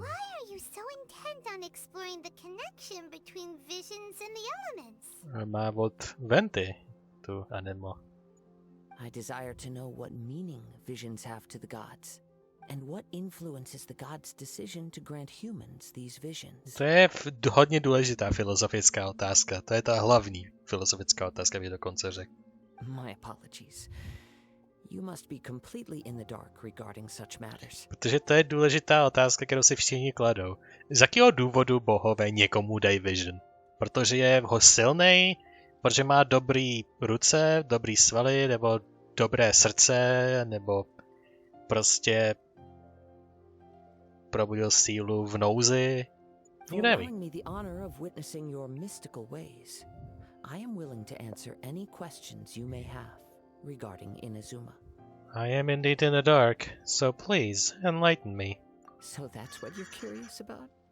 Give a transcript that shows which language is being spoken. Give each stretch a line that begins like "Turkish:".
English: Why are you so intent on exploring the connection between visions and the elements?
Czech: Má od Venty tu anemo.
English: I desire to know what meaning visions have to the gods, and what influences the gods' decision to grant humans these visions.
Czech: To je hodně důležitá filozofická otázka. To je ta hlavní filozofická otázka, bych dokonce řekl.
English: My apologies. You must be completely in the dark regarding such matters.
Czech: Protože to je důležitá otázka, kterou si všichni kladou. Z jakého důvodu bohové někomu dají vision? Protože je ho silnej? Protože má dobrý ruce, dobrý svaly, nebo dobré srdce, nebo prostě probudil sílu v nouzi? Nikdo neví.
English: For allowing me the honor of witnessing your mystical ways, I am willing to answer any questions you may have regarding Inazuma. I am indeed in the dark, so please enlighten me. So that's what you're curious about?